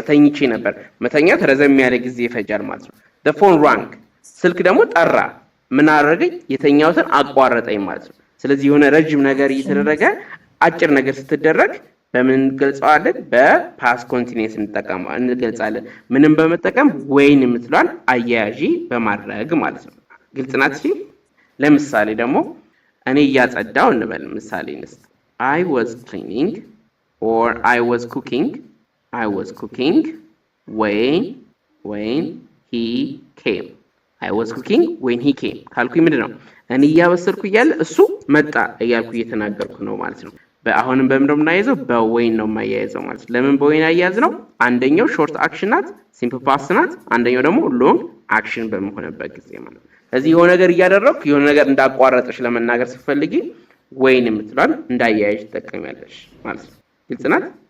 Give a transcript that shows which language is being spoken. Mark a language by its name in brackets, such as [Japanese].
[Amharic] ተኝቼ ነበር። መተኛት ረዘም ያለ ጊዜ ይፈጃል ማለት ነው። [English] the phone rang [Amharic] ስልክ ደግሞ ጠራ። ምን አደረገኝ? የተኛውትን አቋረጠኝ ማለት ነው። ስለዚህ የሆነ ረጅም ነገር እየተደረገ አጭር ነገር ስትደረግ በምን እንገልጻለን? በፓስት ኮንቲኒየስ እንገልጻለን። ምንም በመጠቀም ወይን የምትሏን አያያዢ በማድረግ ማለት ነው። ግልጽ ናት? እሺ ለምሳሌ ደግሞ እኔ እያጸዳው እንበል። ምሳሌ እንስጥ። [English] I was cleaning or I was cooking when he came. I was cooking when he came [Amharic] ካልኩኝ ምንድነው? እኔ እያበሰልኩ እያለ እሱ መጣ እያልኩ እየተናገርኩ ነው ማለት ነው። አሁንም በምን ነው የምናያይዘው? በወይን ነው የማያይዘው ማለት ነው። ለምን በወይን አያያዝ ነው? አንደኛው ሾርት አክሽን ናት፣ ሲምፕል ፓስት ናት። አንደኛው ደግሞ ሎንግ አክሽን በመሆንበት ጊዜ ማለት ነው። ስለዚህ የሆነ ነገር እያደረኩ የሆነ ነገር እንዳቋረጠሽ ለመናገር ስትፈልጊ ወይን የምትሏን እንዳያያዥ ትጠቀሚያለሽ ማለት ነው። ግልጽ ናት?